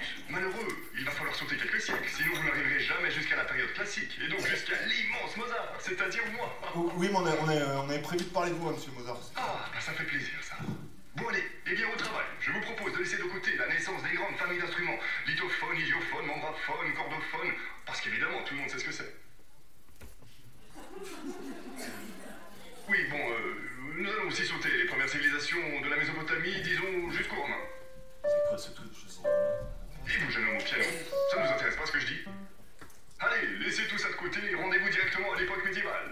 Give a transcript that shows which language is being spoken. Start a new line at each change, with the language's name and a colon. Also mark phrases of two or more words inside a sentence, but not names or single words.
French: Malheureux, il va falloir sauter quelques siècles, sinon vous n'arriverez jamais jusqu'à la période classique, et donc jusqu'à l'immense Mozart, c'est-à-dire moi. Oui, mais on avait prévu de parler de vous, hein, monsieur Mozart. Ah, bah ça fait plaisir ça. Bon allez, et bien au travail, je vous propose de laisser de côté la naissance des grandes familles d'instruments, lithophone, idiophone, membraphone, cordophone, parce qu'évidemment tout le monde sait ce que c'est. Oui, bon, nous allons aussi sauter les premières civilisations de la Mésopotamie, disons, jusqu'aux Romains. C'est quoi ce truc? Je sais pas. Et vous, jeune homme au piano, ça ne vous intéresse pas ce que je dis? Allez, laissez tout ça de côté et rendez-vous directement à l'époque médiévale.